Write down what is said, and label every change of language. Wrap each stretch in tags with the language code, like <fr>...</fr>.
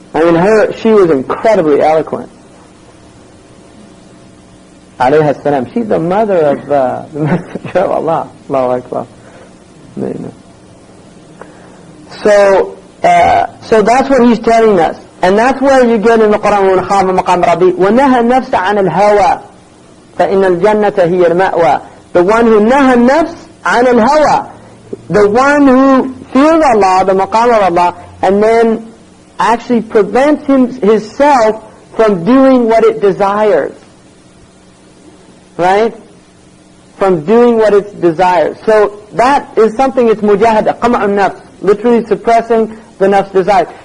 <en>I mean, she was incredibly eloquent. Alayha salam. She's the mother of the Messenger of Allah. Allahu Akbar. So that's what he's telling us. And that's where you get in the Quran,</en> <ar>وَمَنْ خَافَ مَقَامَ رَبِّهِ وَنَهَى النَّفْسَ عَنِ الْهَوَى فَإِنَّ الْجَنَّةَ هِيَ الْمَأْوَى.</ar> <en>The one who</en> <ar>نَهَى النَّفْسَ عَنِ الْهَوَى,</ar> <en>the one who fears Allah, the maqam of Allah, and then actually prevents himself from doing what it desires. Right? From doing what it desires. So that is something, it's mujahada, qama'un nafs, literally suppressing the nafs desire.</en>